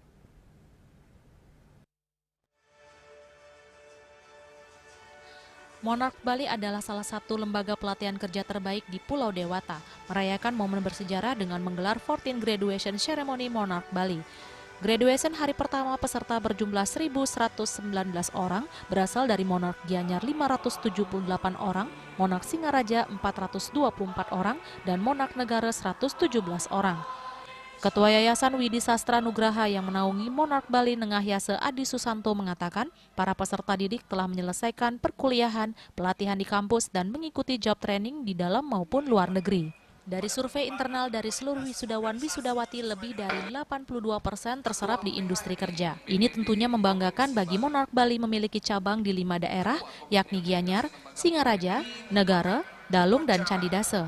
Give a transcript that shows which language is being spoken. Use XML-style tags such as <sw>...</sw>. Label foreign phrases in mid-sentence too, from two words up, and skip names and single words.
<id>Monarch Bali adalah salah satu lembaga pelatihan kerja terbaik di Pulau Dewata, merayakan momen bersejarah dengan menggelar 14</id> <en>Graduation Ceremony</en> <id>Monarch Bali. Graduation hari pertama peserta berjumlah 1.119 orang, berasal dari Monarch Gianyar 578 orang, Monarch Singaraja 424 orang, dan Monarch Negara 117 orang. Ketua Yayasan Widi Sastra Nugraha yang menaungi Monarch Bali Nengahyase Adi Susanto mengatakan para peserta didik telah menyelesaikan perkuliahan, pelatihan di kampus, dan mengikuti</id> <en>job training</en> <id>di dalam maupun luar negeri. Dari survei internal dari seluruh wisudawan-wisudawati, lebih dari 82% terserap di industri kerja. Ini tentunya membanggakan bagi Monarch Bali memiliki cabang di 5 daerah, yakni Gianyar, Singaraja, Negara, Dalung, dan Candi Dase.</id>